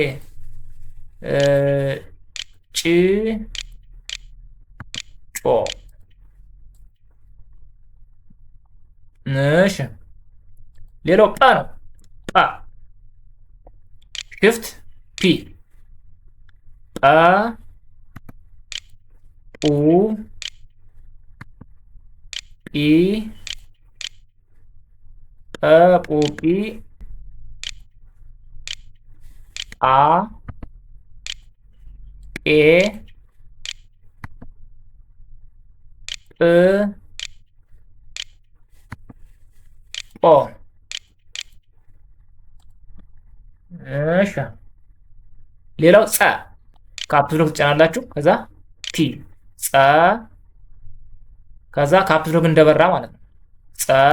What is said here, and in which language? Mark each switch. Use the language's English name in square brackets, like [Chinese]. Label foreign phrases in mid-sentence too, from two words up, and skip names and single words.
[Amharic] ጭ ጮ እሺ ሌላው ጳ ነው። ጳ ሽፍት ፒ ጳ ปูปี ปูปีอาเอ ኦ እሺ ሌላው ጸ ካፕስሎክ ትጫናላችሁ ከዛ ቲ ጸ ከዛ ካፕስሎክ እንደበራ ማለት ነው። ጸ